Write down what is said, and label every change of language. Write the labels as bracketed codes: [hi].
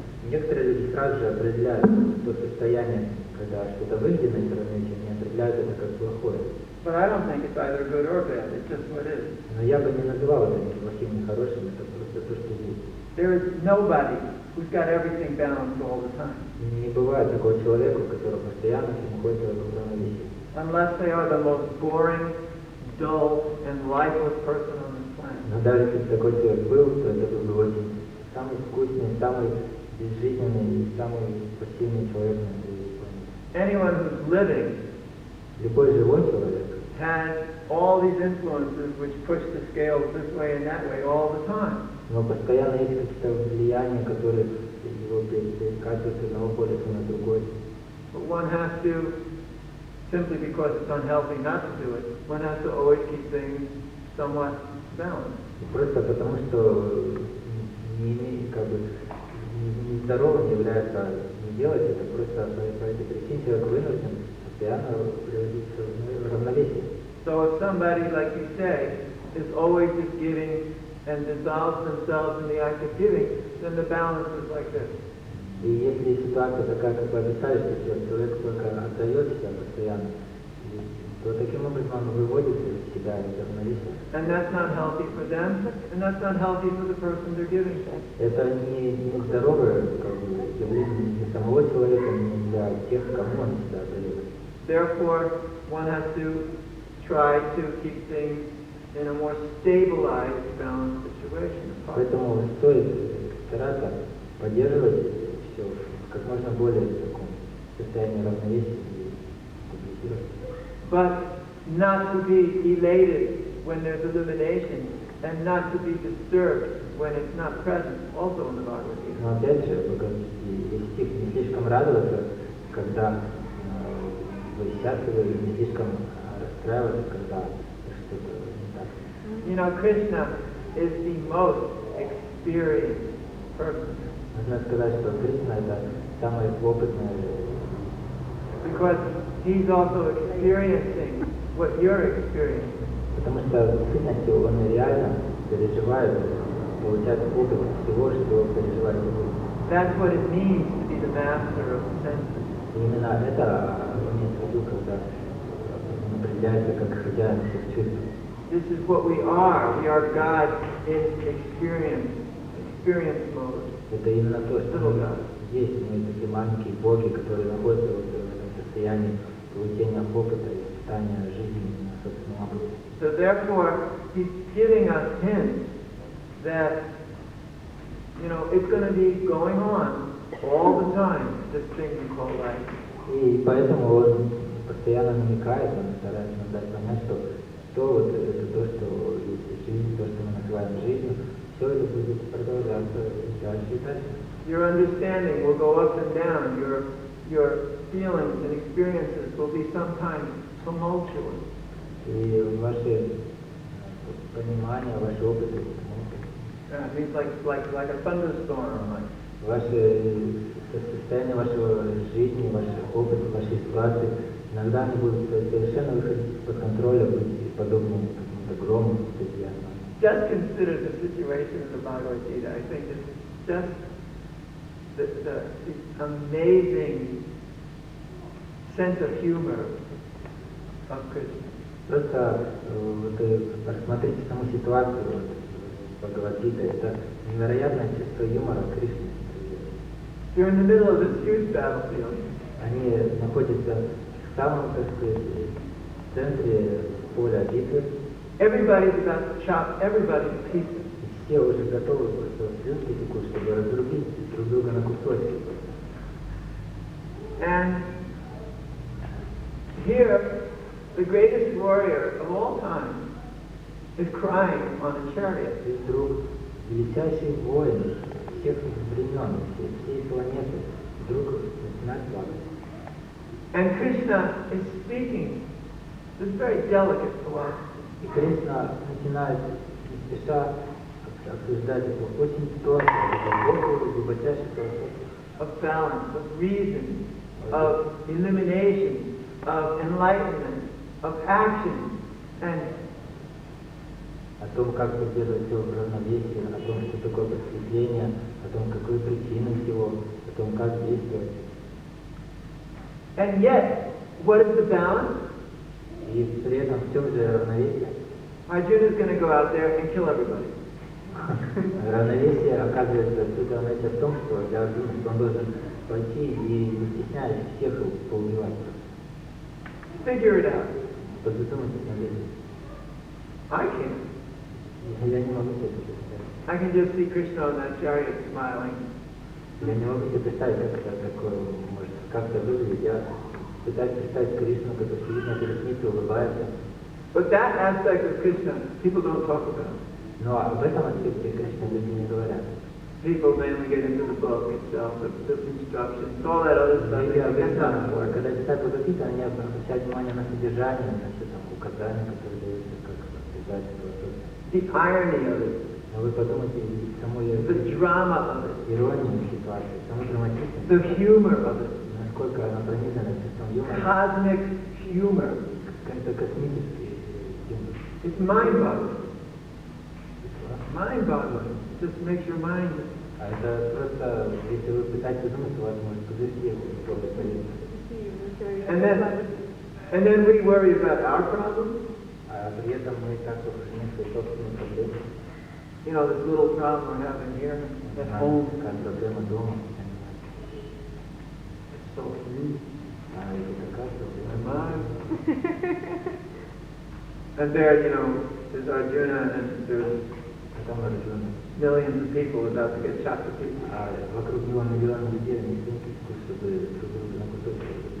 [ru] Некоторые люди сразу же определяют то состояние, когда что-то выйдет на равновесие, они определяют это как плохое. [en] But I don't think it's either good or bad, it's just what it is. [ru] Но я бы не называл это ни плохим, ни хорошим, это просто то, что есть. [en] There is nobody who's got everything balanced all the time. [ru] Не бывает такого человека, у которого постоянно все находится в равновесии. [en] Unless they are the most boring, dull, and lifeless person on this planet. [ru] Но даже если такой человек был, то это был бы очень самый скучный, самый безжизненный и самый пассивный человек на этой планете. [en] Anyone who's living [ru] Любой живой человек [en] has all these influences which push the scales this way and that way all the time. [ru] но постоянно есть какие-то влияния, которые его перекачивают с одного полюса на другой. [en] But one has to, simply because it's unhealthy not to do it, one has to always keep things somewhat balanced. [ru] Просто потому, что нездоровым является не делать это, просто по этой причине человек вынужден постоянно приводить в равновесие. [en] So if somebody, like you say, is always just giving and dissolves themselves in the act of giving, then the balance is like this. [ru] И если ситуация такая, как вы описали, что человек только отдает себя постоянно, то таким образом он выводит себя из равновесия. [en] And that's not healthy for them, and that's not healthy for the person they're giving to. [ru] Это не здоровое явление для самого человека, не для тех, кому он себя отдает. [en] Therefore, one has to try to keep things in a more stabilized, balanced situation. [ru] Поэтому стоит стараться поддерживать все как можно более в таком состоянии равновесия и стабилизировать. [en] But not to be elated when there's illumination, and not to be disturbed when it's not present, also in the Bhagavad Gita. [ru] Но опять же, есть стих, не слишком радоваться, когда вы счастливы, и не слишком расстраиваться, когда что-то не так. [en] You know, Krishna is the most experienced person. [ru] Можно сказать, что Кришна это самый опытный, [en] Because he's also experiencing what you're experiencing. [ru] Потому что в сущности он реально переживает, получает опыт всего, что переживает другой. [en] That's what it means to be the master of the senses. [ru] И именно это имеется в виду, когда он определяется как хозяин всех чувств. [en] This is what we are. We are God in experience mode. [ru] Это именно то, что мы есть. Мы такие маленькие боги, которые находятся вот в этом состоянии получения опыта и испытания жизни на собственном опыте. [en] So therefore, he's giving us hints that, you know, it's going to be going on all the time, this thing we call life. [ru] И поэтому он постоянно намекает, он старается нам дать понять, что вот это то, что есть жизнь, то, что мы называем жизнью, все это будет продолжаться дальше и дальше. [en] Your understanding will go up and down. Your feelings and experiences will be sometimes tumultuous. [ru] И ваше понимание, ваши опыты, [en] It means like a thunderstorm. [ru] ваше состояние вашего жизни, ваш опыт, ваши ситуации, иногда они будут совершенно выходить из-под контроля, быть подобны какому-то грому, статья. [en] Just consider the situation of the Bhagavad Gita. I think it's just the amazing sense of humor of Krishna. [ru] Просто рассмотрите саму ситуацию в Бхагавад-гите. Это невероятное чувство юмора Кришны. [en] You're in the middle of this huge battlefield. [ru] Они находятся в самом, так сказать, центре поля битвы. [en] Everybody's about to chop everybody to pieces. [ru] И все уже готовы просто слюнки текут, чтобы разрубить друг друга на кусочки. [en] And here, the greatest warrior of all time is crying on a chariot. [ru] И вдруг величайший воин всех времен, всей планеты, вдруг начинает плакать. [en] And Krishna is speaking this very delicate philosophy. [ru] И Кришна начинает не спеша обсуждать эту очень тонкую, глубочайшую философию. [en] Of balance, of reason, of elimination, of enlightenment, of action, and [ru] О том, как поддерживать все в равновесии, о том, что такое просветление, о том, какие причины всего, о том, как действовать. [en] and yet, what is the balance? [ru] И при этом в чем же равновесие? [en] Arjuna is going to go out there and kill everybody. [ru] Равновесие, оказывается, суть равновесия в том, что для Арджуны, что он должен пойти и, не стесняясь, всех поубивать. [en] Figure it out. [ru] Подзадумайтесь над этим. [en] I can't. [ru] Я не могу себе это представить. [en] I can just see Krishna on that chariot smiling. [ru] Я не могу себе представить, как это такое может как-то выглядеть. Я пытаюсь представить Кришну, который сидит на колеснице, улыбается. [en] But that aspect of Krishna, people don't talk about. [ru] Но об этом аспекте Кришны люди не говорят. [en] People mainly get into the book itself, the instructions, all that other stuff. [ru] Люди обычно, когда читают Бхагавад-гиту, они обращают внимание на содержание, на все там указания, которые даются, как обсуждать философию. [en] The irony of it, [ru] Но вы подумайте, саму [en] the drama of it, [ru] иронию ситуации, саму драматичность, [en] the humor of it, [ru] насколько она пронизана чувством юмора, [en] cosmic humor. [ru] какой-то космический юмор. [en] It's mind-boggling. Mind-boggling. It just makes your mind. [ru] А это просто, если вы пытаетесь думать, у вас может пузырьки в голове появиться. [en] And then we worry about our problems. [ru] А при этом мы так похожи свои собственные проблемы. [en] You know, this little problem we're having here at home. [ru] Как проблема дома. [en] It's so huge. [ru] А это такая [en] My [ru] проблема. [en] mind. And there, you know, there's Arjuna and there's [ru] Потом Арджуна. [en] millions of people about to get chopped to pieces. [ru] А вокруг него миллионы людей, они слинки, чтобы друг друга на кусочки.